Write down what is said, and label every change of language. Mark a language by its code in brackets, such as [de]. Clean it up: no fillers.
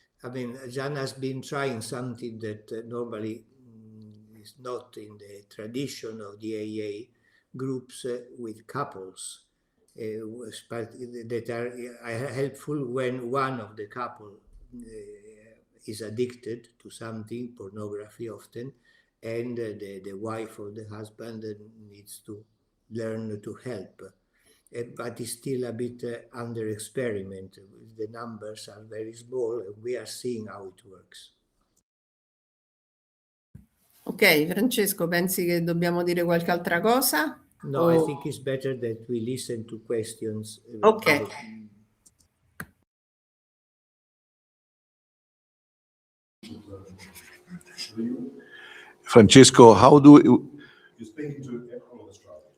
[en] I mean, Jan has been trying something that normally is not in the tradition of the AA groups with couples that are helpful when one of the couple is addicted to something, pornography often, and the wife or the husband needs to learn to help. But it's still a bit under experiment. The numbers are very small and we are seeing how it works. [it] Ok, Francesco, pensi che dobbiamo dire qualche altra cosa? [en] No, I think it's better that we listen to questions. Ok. Francesco, how do You're speaking to everyone of Australia.